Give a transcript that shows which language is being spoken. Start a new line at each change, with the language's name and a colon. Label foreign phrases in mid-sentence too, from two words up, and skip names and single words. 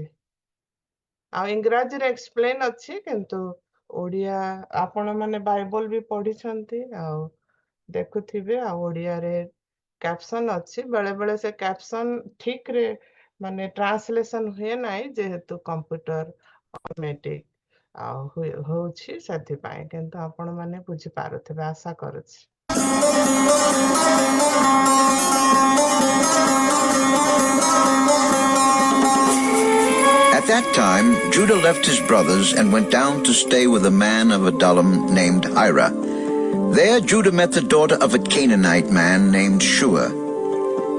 Odia: ଆଉ ଇଂରାଜୀରେ ଏକ୍ସପ୍ଲେନ୍ ଅଛି, କିନ୍ତୁ ଓଡ଼ିଆ ଆପଣ ମାନେ ବାଇବଲ ବି ପଢିଛନ୍ତି ଆଉ ଦେଖୁଥିବେ। ଆଉ ଓଡ଼ିଆରେ କ୍ୟାପସନ୍ ଅଛି। ବେଳେ ବେଳେ ସେ କ୍ୟାପସନ୍ ଠିକରେ ମାନେ ଟ୍ରାନ୍ସଲେସନ୍ ହୁଏ ନାହିଁ, ଯେହେତୁ କମ୍ପ୍ୟୁଟର ଅଟୋମେଟିକ୍ ହଉଛି, ସେଥିପାଇଁ। କିନ୍ତୁ ଆପଣ ମାନେ ବୁଝିପାରୁଥିବେ ଆଶା କରୁଛି।
English: At that time, Judah left his brothers and went down to stay with a man of Adullam named Ira. There Judah met the daughter of a Canaanite man named Shua.